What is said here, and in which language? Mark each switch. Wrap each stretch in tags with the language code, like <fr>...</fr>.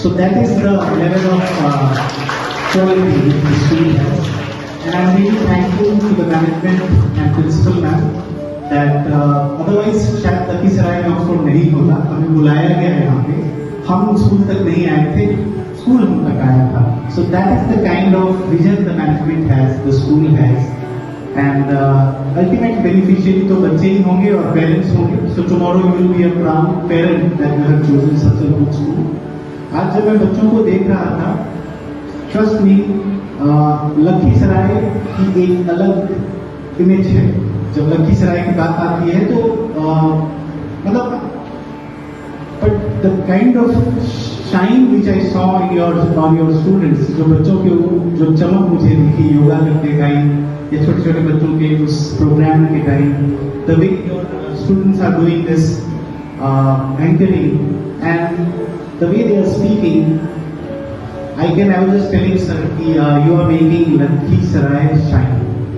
<en>so that is the level of quality which the school has, and I am really thankful to the management and principal ma'am that otherwise</en> <hi>शायद लखीसराय में Oxford नहीं होता, हमें बुलाया गया है यहाँ पे हम स्कूल तक नहीं आए थे, स्कूल हम तक आया था.</hi> <en>So that is the kind of vision the management has, the school has, and ultimate beneficiary</en> <hi>तो बच्चे ही होंगे और parents होंगे.</hi> <en>So tomorrow you will be a proud parent that you have chosen such a good school.</en> <hi>आज जब मैं बच्चों को देख रहा था,</hi> <en>trust me,</en> <hi>लखीसराय की एक अलग इमेज है. जब लखीसराय की बात आती है तो मतलब</hi> <en>but the kind of shine which I saw in on your students,</en> <hi>जो बच्चों के जो चमक मुझे दिखी योगा करते टाइम या छोटे छोटे बच्चों के उस प्रोग्राम के time,</hi> <en>the way your students are doing this anchoring and the way they are speaking, I was just telling sir कि you are making Lakhisarai shine.</en>